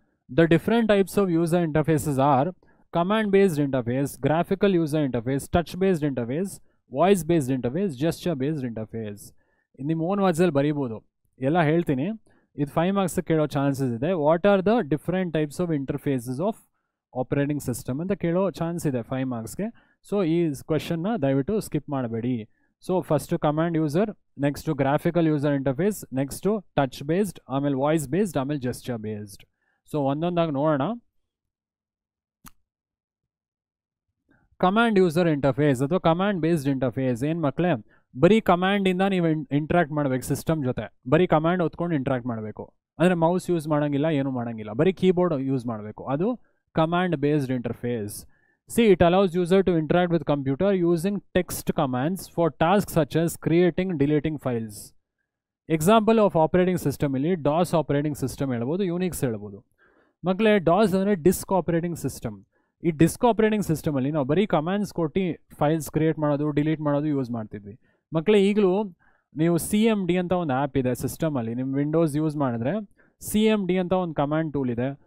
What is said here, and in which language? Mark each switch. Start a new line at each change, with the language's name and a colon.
English: The different types of user interfaces are command-based interface, graphical user interface, touch-based interface, voice-based interface, gesture-based interface. In the own words
Kannada: ಅಲ್ಲಿ ಬರೀಬೋದು, ಎಲ್ಲ ಹೇಳ್ತೀನಿ. ಇದು 5 marks ಕೇಳೋ chances ಇದೆ.
English: what are the different types of interfaces of operating system
Kannada: ಅಂತ ಕೇಳೋ chance ಇದೆ 5 ಮಾರ್ಕ್ಸ್ಗೆ. So ಈ ಕ್ವೆಶನ್ನ ದಯವಿಟ್ಟು ಸ್ಕಿಪ್ ಮಾಡಬೇಡಿ. So first command user, next graphical user interface, next touch based, ಆಮೇಲೆ ವಾಯ್ಸ್ ಬೇಸ್ಡ್, ಆಮೇಲೆ ಜೆಸ್ಚರ್ ಬೇಸ್ಡ್. ಸೊ ಒಂದೊಂದಾಗಿ ನೋಡೋಣ. ಕಮಾಂಡ್ ಯೂಸರ್ ಇಂಟರ್ಫೇಸ್ ಅಥವಾ ಕಮಾಂಡ್ ಬೇಸ್ಡ್ ಇಂಟರ್ಫೇಸ್ ಏನು ಮಕ್ಕಳೇ? ಬರೀ ಕಮಾಂಡಿಂದ ನೀವು ಇಂಟ್ರಾಕ್ಟ್ ಮಾಡಬೇಕು ಸಿಸ್ಟಮ್ ಜೊತೆ. ಬರೀ ಕಮಾಂಡ್ ಹೊತ್ಕೊಂಡು ಇಂಟ್ರಾಕ್ಟ್ ಮಾಡಬೇಕು, ಅಂದರೆ ಮೌಸ್ ಯೂಸ್ ಮಾಡೋಂಗಿಲ್ಲ, ಏನೂ ಮಾಡೋಂಗಿಲ್ಲ, ಬರೀ ಕೀಬೋರ್ಡ್ ಯೂಸ್ ಮಾಡಬೇಕು. ಅದು command based interface.
English: See, it allows user to interact with computer using text commands for tasks such as creating, deleting files. Example of operating system
Kannada: ಇಲ್ಲಿ DOS ಆಪರೇಟಿಂಗ್ ಸಿಸ್ಟಮ್ ಹೇಳ್ಬೋದು, Unix ಹೇಳ್ಬೋದು. ಮಕ್ಕಳೇ DOS ಅಂದರೆ disc operating system. ಈ disc operating ಸಿಸ್ಟಮಲ್ಲಿ ನಾವು ಬರೀ commands ಕೊಟ್ಟು files create ಮಾಡೋದು, ಡಿಲೀಟ್ ಮಾಡೋದು ಯೂಸ್ ಮಾಡ್ತಿದ್ವಿ. ಮಕ್ಕಳೇ ಈಗಲೂ ನೀವು CMD ಅಂತ ಒಂದು ಆ್ಯಪ್ ಇದೆ ಸಿಸ್ಟಮಲ್ಲಿ, ನಿಮ್ಮ ವಿಂಡೋಸ್ ಯೂಸ್ ಮಾಡಿದ್ರೆ CMD ಅಂತ ಒಂದು ಕಮಾಂಡ್ ಟೂಲ್ ಇದೆ.